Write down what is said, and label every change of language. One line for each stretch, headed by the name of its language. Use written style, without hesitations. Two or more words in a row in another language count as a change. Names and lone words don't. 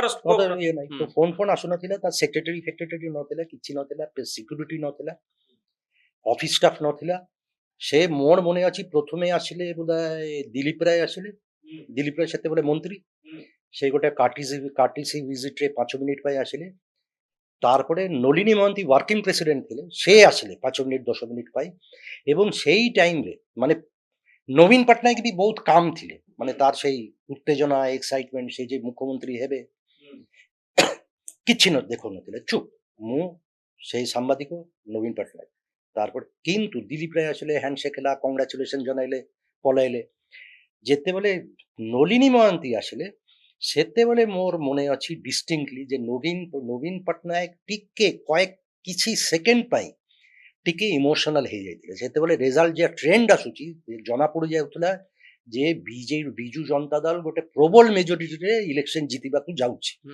Odia: ଇଏ ନାହିଁ, ତ ଫୋନ ଆସୁନଥିଲା, ତା ସେକ୍ରେଟାରୀ ନଥିଲା, କିଛି ନଥିଲା, ସିକ୍ୟୁରିଟି ନଥିଲା,
English: office staff
Odia: ନଥିଲା। ସେ ମୋର ମନେ ଅଛି ପ୍ରଥମେ ଆସିଲେ ବୋଧେ ଦିଲ୍ଲୀପ ରାୟ ଆସିଲେ। ଦିଲ୍ଲୀପ ରାୟ ସେତେବେଳେ ମନ୍ତ୍ରୀ, ସେ ଗୋଟେ
English: courtesy visit
Odia: 5 ମିନିଟ୍ ପାଇଁ ଆସିଲେ। ତାରପରେ ନଳିନୀ ମହାନ୍ତି
English: working president
Odia: ଥିଲେ, ସେ ଆସିଲେ 5 ମିନିଟ୍ 10 ମିନିଟ୍ ପାଇଁ। ଏବଂ ସେଇ ଟାଇମରେ ମାନେ ନବୀନ ପଟ୍ଟନାୟକ ବି ବହୁତ କାମ ଥିଲେ, ମାନେ ତାର ସେଇ ଉତ୍ତେଜନା ଏକ୍ସାଇଟମେଣ୍ଟ, ସେ ଯେ ମୁଖ୍ୟମନ୍ତ୍ରୀ ହେବେ କିଛି ଦେଖାଉନଥିଲେ, ଚୁପ୍। ମୁଁ ସେଇ ସାମ୍ବାଦିକ ନବୀନ ପଟ୍ଟନାୟକ। ତାରପର କିନ୍ତୁ ଦିଲୀପ ରାୟ ଆସଲେ ହ୍ୟାଣ୍ଡସେକ ହେଲା, କଂଗ୍ରାଚୁଲେସନ ଜଣାଇଲେ, ପଳାଇଲେ। ଯେତେବେଳେ ନଳିନୀ ମହାନ୍ତି ଆସିଲେ ସେତେବେଳେ ମୋର ମନେ ଅଛି ଡିଷ୍ଟିଙ୍କ୍ଟଲି ଯେ ନବୀନ ପଟ୍ଟନାୟକ ଟିକେ କିଛି ସେକେଣ୍ଡ ପାଇଁ ଟିକେ ଇମୋସନାଲ ହେଇଯାଇଥିଲେ। ସେତେବେଳେ ରେଜଲ୍ଟ ଯେ ଟ୍ରେଣ୍ଡ ଆସୁଛି ଜଣା ପଡ଼ି ଯାଉଥିଲା ଯେ ବିଜୁ ଜନତା ଦଳ ଗୋଟେ ପ୍ରବଳ ମେଜରିଟିରେ ଇଲେକ୍ସନ ଜିତିବାକୁ ଯାଉଛି।